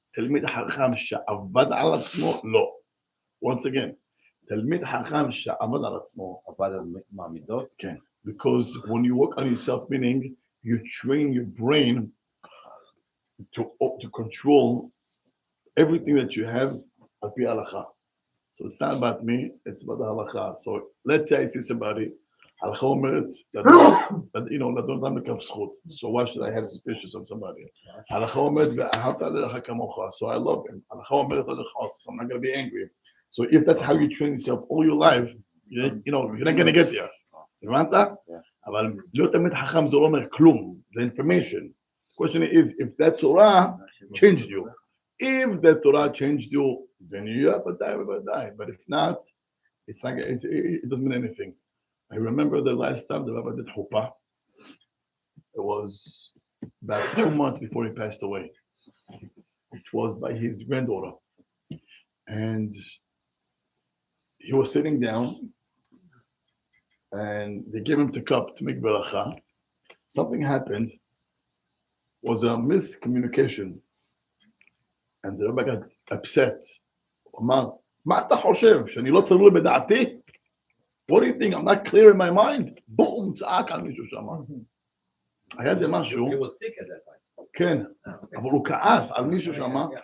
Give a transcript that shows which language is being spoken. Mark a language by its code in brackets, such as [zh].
[he] תלמיד חכם שעבד על עצמו, לא. [en] Once again, [he] תלמיד חכם שעבד על עצמו. עבד על מעמידות? כן. [en] Because when you work on yourself, meaning you train your brain to control everything that you have [he] על פי ההלכה. [en] So it's not about me, it's about the halakha. So let's say I see somebody, halakha אומרת, you know, [he] לדון אדם לכף זכות. [en] So why should I have suspicious of somebody? [he] halakha אומרת, ואהבת לרעך כמוך. [en] So I love him. halakha אומרת, so I'm not going to be angry. So if that's how you train yourself all your life, you know, you're not going to get there. הבנת? [he] אבל להיות תלמיד חכם זה לא אומר כלום, זה information. [en] The question is, if that Torah changed you, if that Torah changed you, then you have a die. But if not, it's like it doesn't mean anything. I remember the last time the Rabbi did Chuppah. It was about 2 months before he passed away. It was by his granddaughter. And he was sitting down and they gave him the cup to make beracha. Something happened, was a miscommunication. And the Rabbi got upset. [he] אמר, מה אתה חושב? שאני לא צלול בדעתי? [en] What do you think? I'm not clear in my mind? [he] בום, צעק על מישהו שם. היה זה משהו. [en] He was sick at that time. [he] כן, אבל הוא כעס על מישהו שם.